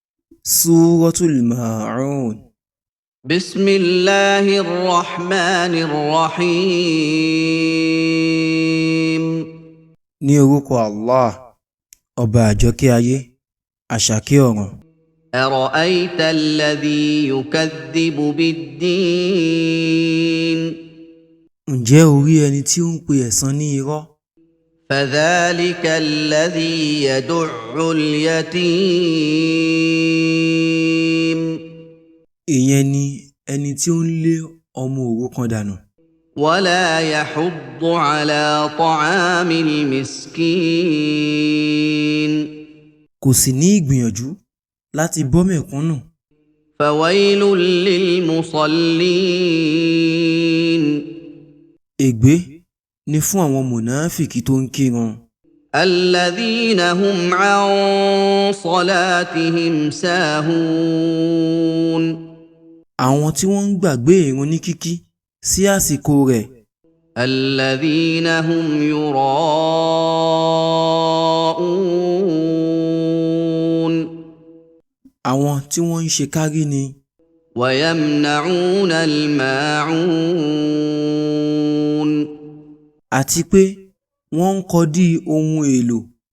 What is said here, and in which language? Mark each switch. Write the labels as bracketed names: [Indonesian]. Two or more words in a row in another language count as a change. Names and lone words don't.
[Arabic] Suratul Ma'un. بسم الله الرحمن الرحيم [Yoruba] Ní orúkọ Allah, ọba àjọkẹ́ ayé, àṣàkẹ́ ọ̀run. [Arabic] أرأيت الذي يكذب بالدين [Yoruba] Ǹjẹ́ o rí ẹni tí ó ń pe ẹ̀san ní irọ́? [Arabic] فذلك الذي يدع اليتيم [Yoruba] Ìyẹn ni ẹni tí ó ń lé ọmọ òrukàn dànù. [Arabic] ولا يحض على طعام المسكين [Yoruba] Kò sì ní ìgbìyànjú láti bọ́ mẹ̀kúnnù. [Arabic] فويل للمصلين [Yoruba] Ègbé ni fún àwọn mùnáfìkí tó ń kírun. [Arabic] الذين هم عن صلاتهم ساهون [Yoruba] Àwọn tí wọ́n ń gbàgbé ìrun ní kíkí sí àsìkò rẹ̀. [Arabic] الذين هم يراءون [Yoruba] Àwọn tí wọ́n ń ṣe kárí ni. [Arabic] ويمنعون الماعون [Yoruba] Àti pé wọ́n ń kọdí ohun èlò